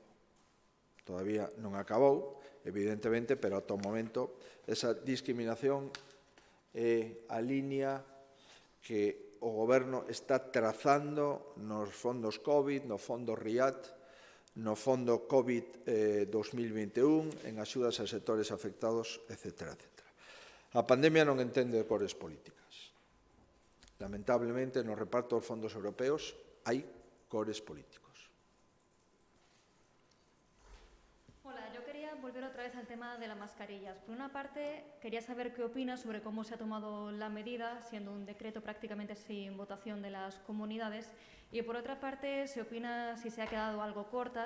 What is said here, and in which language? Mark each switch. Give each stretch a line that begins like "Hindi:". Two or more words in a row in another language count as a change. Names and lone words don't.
Galician: Todavía non acabou, evidentemente, pero ata o momento esa discriminación é a línea que o Goberno está trazando nos fondos COVID, no fondo RIAT, no fondo COVID 2021, en axudas a sectores afectados, etc. A pandemia non entende de cores políticas. Lamentablemente, no reparto dos fondos europeos hai cores políticos.
Spanish: Volver otra vez al tema de las mascarillas. Por una parte, quería saber qué opinas sobre cómo se ha tomado la medida, siendo un decreto prácticamente sin votación de las comunidades. Y por otra parte, se opina si se ha quedado algo corta.